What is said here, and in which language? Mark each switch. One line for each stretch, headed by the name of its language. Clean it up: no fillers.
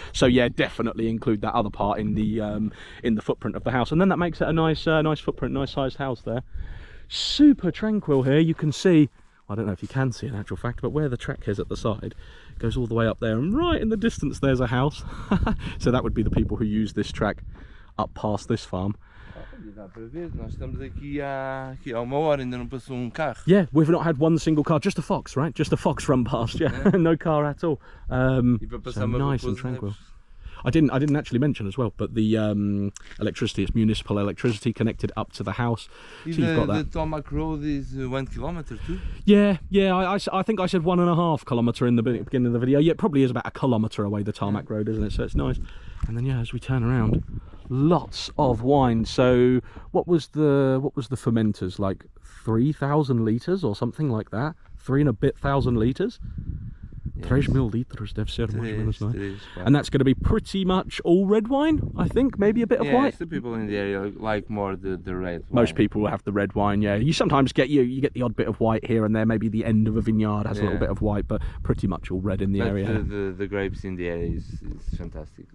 English: So yeah, definitely include that other part in the footprint of the house, and then that makes it a nice footprint, nice sized house there. Super tranquil here. You can see, I don't know if you can see in actual fact, but where the track is at the side goes all the way up there, and right in the distance there's a house. So that would be the people who use this track up past this farm.
Portuguese: Dá para ver, nós estamos aqui há 1 hora, ainda não passou carro.
English: Yeah, we've not had one single car, just a fox, right? Just a fox run past, yeah. No car at all. So nice and tranquil. I didn't actually mention as well, but the electricity, it's municipal electricity connected up to the house. So you've got that. The tarmac road is 1 kilometer too? Yeah, I think I said 1.5 kilometer in the beginning of the video. Yeah, it probably is about 1 kilometer away, the tarmac road, isn't it? So it's nice. And then yeah, as we turn around, lots of wine. So what was the fermenters, like 3,000 litres or something like that? 3 and a bit thousand litres.
Portuguese: 3,000 litres deve ser mais ou menos, no?
English: And that's going to be pretty much all red wine, I think, maybe a bit of white. The people in the area like more the red wine. Most people will have the red wine, yeah. You sometimes get you get the odd bit of white here and there, maybe the end of a vineyard has a little bit of white, but pretty much all red in the area. The grapes in the area is fantastic.